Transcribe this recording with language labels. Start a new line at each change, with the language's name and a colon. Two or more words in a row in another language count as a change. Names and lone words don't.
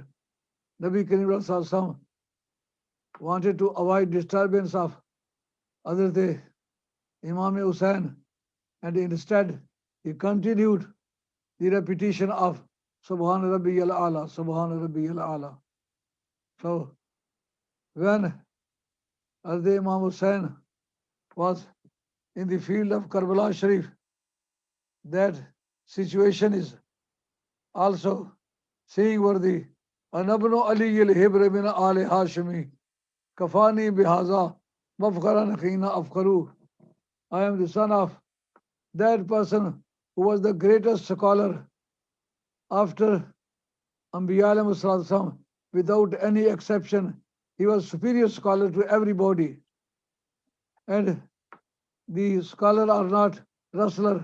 Arabic: نبي كريم صلى الله
English: wanted to avoid disturbance of Hazrat Imam Hussain, and instead he continued the repetition of
Arabic: سبحان ربي الأعلى، سبحان ربي الأعلى.
English: So when Hazrat Imam Hussain was in the field of Karbala Sharif, that situation is also seeing worthy.
Arabic: أنا ابن علي الحبر من آل هاشمي، كفاني بهذا، مفخراً حين أفخر.
English: I am the son of that person who was the greatest scholar after
Arabic: أنبياء عليه الصلاة,
English: without any exception. He was superior scholar to everybody. And the scholar are not rustler.